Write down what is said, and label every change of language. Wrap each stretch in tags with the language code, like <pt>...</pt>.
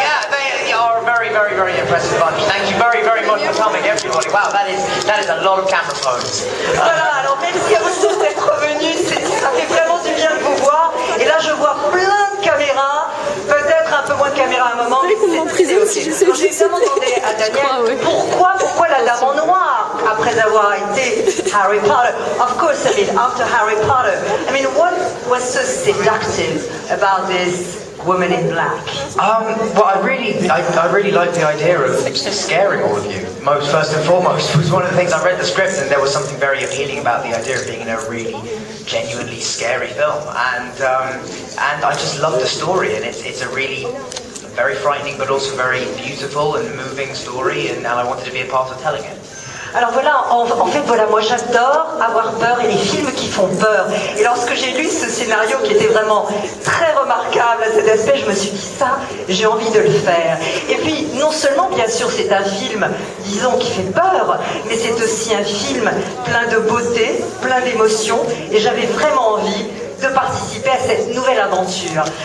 <en>They are a very impressive bunch. Thank you very much for coming, everybody. Wow, that is a lot of camera phones.</en> <fr>Voilà, alors merci à vous tous d'être revenus, ça fait vraiment du bien de vous voir. Et là je vois plein de caméras, peut-être un peu moins de caméras à un moment. J'ai évidemment demandé à Daniel pourquoi la Dame en Noir après avoir été Harry Potter.</fr> <en>Of course, I mean after Harry Potter. I mean what was so seductive about this woman in black? Well, I really like the idea of scaring all of you. First and foremost, was one of the things I read the script, and there was something very appealing about the idea of being in a really genuinely scary film. And I just love the story, and it's a really very frightening, but also very beautiful and moving story, and I wanted to be a part of telling it.</en> <fr>Alors voilà, en fait, voilà, moi j'adore avoir peur et les films qui font peur. Et lorsque j'ai lu ce scénario qui était vraiment très remarquable à cet aspect, je me suis dit ça, j'ai envie de le faire. Et puis, non seulement, bien sûr, c'est un film, disons, qui fait peur, mais c'est aussi un film plein de beauté, plein d'émotions, et j'avais vraiment envie de participer à cette nouvelle aventure.</fr>